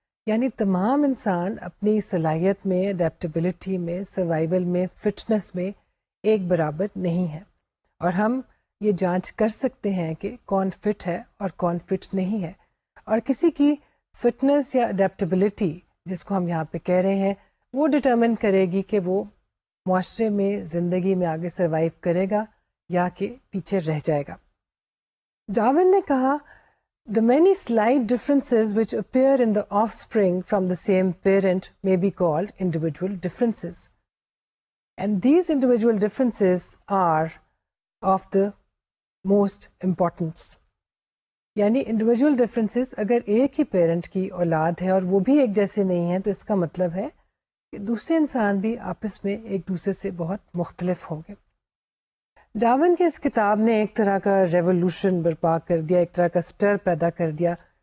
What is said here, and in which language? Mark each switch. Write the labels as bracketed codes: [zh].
[ur] یعنی تمام انسان اپنی صلاحیت میں, اڈیپٹیبلٹی میں, سروائیول میں, فٹنس میں ایک برابر نہیں ہے, اور ہم یہ جانچ کر سکتے ہیں کہ کون فٹ ہے اور کون فٹ نہیں ہے. اور کسی کی فٹنس یا اڈیپٹیبلٹی جس کو ہم یہاں پہ کہہ رہے ہیں وہ ڈٹرمن کرے گی کہ وہ معاشرے میں, زندگی میں آگے سروائیو کرے گا یا کہ پیچھے رہ جائے گا. ڈارون نے کہا [en] The many slight differences which appear in the offspring from the same parent may be called individual differences. And these individual differences are of the most importance. [ur] یعنی انڈیویجول ڈفرینسز اگر ایک ہی پیرنٹ کی اولاد ہے اور وہ بھی ایک جیسے نہیں ہیں تو اس کا مطلب ہے کہ دوسرے انسان بھی آپس میں ایک دوسرے سے بہت مختلف ہوں گے. ڈارون کی اس کتاب نے ایک طرح کا ریولوشن برپا کر دیا, ایک طرح کا سٹر پیدا کر دیا.